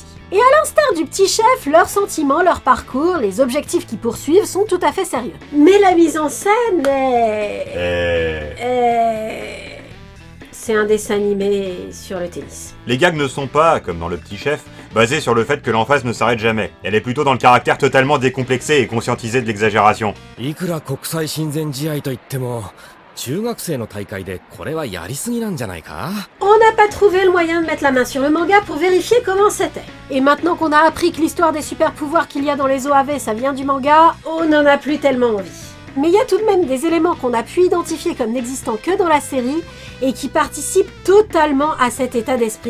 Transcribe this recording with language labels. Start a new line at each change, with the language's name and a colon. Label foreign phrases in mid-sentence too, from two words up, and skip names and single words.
French: Et à l'instar du Petit Chef, leurs sentiments, leur parcours, les objectifs qu'ils poursuivent sont tout à fait sérieux. Mais la mise en scène c'est un dessin animé sur le tennis. Les gags ne sont pas, comme dans Le Petit Chef, basés sur le fait que l'emphase ne s'arrête jamais. Elle est plutôt dans le caractère totalement décomplexé et conscientisé de l'exagération.
Japanese: いくら国際親善試合といっても中学生の大会でこれはやりすぎなんじゃないか
French: On n'a pas trouvé le moyen de mettre la main sur le manga pour vérifier comment c'était. Et maintenant qu'on a appris que l'histoire des super pouvoirs qu'il y a dans les OAV, ça vient du manga, on n'en a plus tellement envie. Mais il y a tout de même des éléments qu'on a pu identifier comme n'existant que dans la série et qui participent totalement à cet état d'esprit.